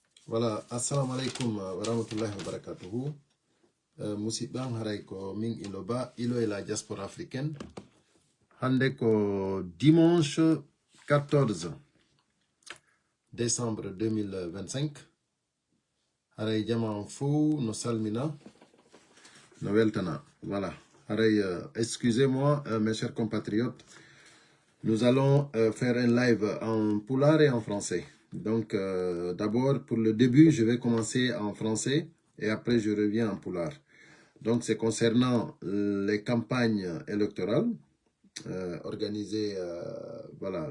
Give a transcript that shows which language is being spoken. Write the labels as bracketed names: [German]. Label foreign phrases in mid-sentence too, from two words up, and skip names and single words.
[Arabic] Voilà, assalamu alaikum wa rahmatullahi wa barakatuhu. [Fula] Musibang haray ko Ming Iloba, [French] Ilo et la diaspora africaine. [Fula] Hande ko [French] dimanche 14 décembre 2025. [Fula] Haray Jaman Fou, no salmina, no weltana. [French] Voilà. [Fula] Haray, [French] excusez-moi, mes chers compatriotes. Nous allons faire un live en poulard et en français. Donc, d'abord, pour le début, je vais commencer en français et après, je reviens en poulard. Donc, c'est concernant les campagnes électorales organisées, voilà.